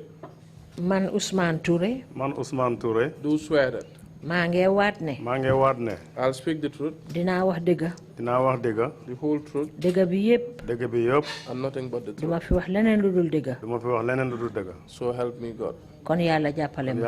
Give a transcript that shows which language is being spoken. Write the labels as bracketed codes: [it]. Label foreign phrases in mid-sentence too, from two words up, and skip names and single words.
[wo] Man Ousmane Toure. Man Ousmane Toure. [en] Do swear that. [wo] maa ngi waat ne. maa ngi waat ne. [en] I'll speak the truth. [wo] dinaa wax dëgga. dinaa wax dëgga. [en] The whole truth. [wo] dëgga bi yépp. dëgg bi yëpp. [en] And nothing but the truth. [wo] duma fi wax leneen lu dul dëgga. duma fi wax leneen lu dul dëgga. [en] So help me God. [wo] kon yàlla jàppale ma.